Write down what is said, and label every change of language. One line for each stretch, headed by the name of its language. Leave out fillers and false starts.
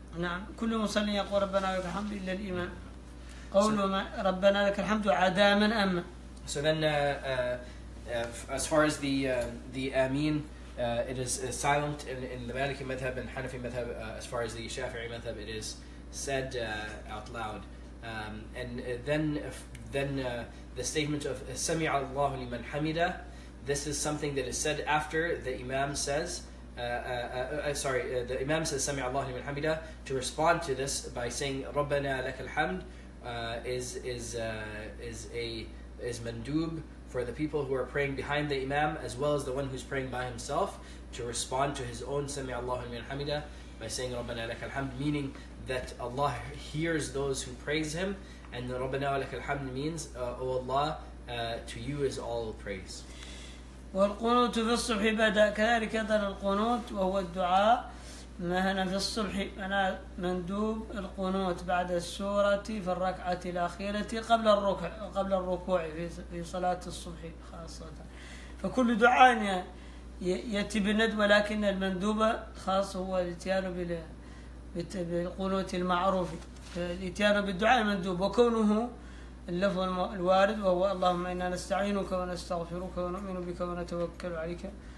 Arabic: نعم، كل مصلي يقول ربنا لك الحمد إلا الإمام. قول ربنا لك الحمد عدا من أما.
English: So then As far as the Ameen, it is silent in the Maliki madhab and Hanafi madhab. As far as the Shafi'i madhab, it is said out loud. And then the statement of Sami'a Allahu liman hamida, this is something that is said after the Imam says, the Imam says Sami'a Allahu liman hamida. To respond to this by saying Rabbana lakal hamd is mandub for the people who are praying behind the Imam, as well as the one who's praying by himself, to respond to his own Sami'a Allahu liman hamida by saying Rabbana lakal hamd, meaning that Allah hears those who praise Him, and Rabbana lakal hamd means, O Allah, to you is all praise.
Arabic: والقنوت في الصبح بدأ كذلك أيضا القنوت وهو الدعاء ما هنا في الصبح أنا مندوب القنوت بعد السورة في الركعة الأخيرة قبل الركوع في صلاة الصبح خاصة. فكل دعاء يأتي بالند، ولكن المندوب خاص هو الاتيان بالقنوت المعروف، الاتيان بالدعاء المندوب، وكونه اللفظ الوارد وهو اللهم إنا نستعينك ونستغفرك ونؤمن بك ونتوكل عليك